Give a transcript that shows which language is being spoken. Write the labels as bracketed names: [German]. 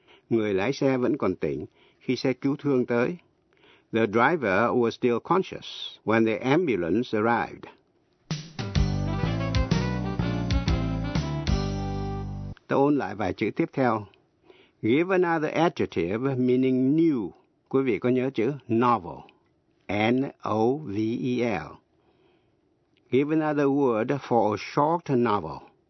[Vietnamese] Người lái xe vẫn còn tỉnh khi xe cứu thương tới. [English] The driver was still conscious when the ambulance arrived. [Vietnamese] Ta ôn lại vài chữ tiếp theo. [English] Give another adjective meaning new. [Vietnamese] Quý vị có nhớ chữ novel? [English] N-O-V-E-L. Give another word for a short novel.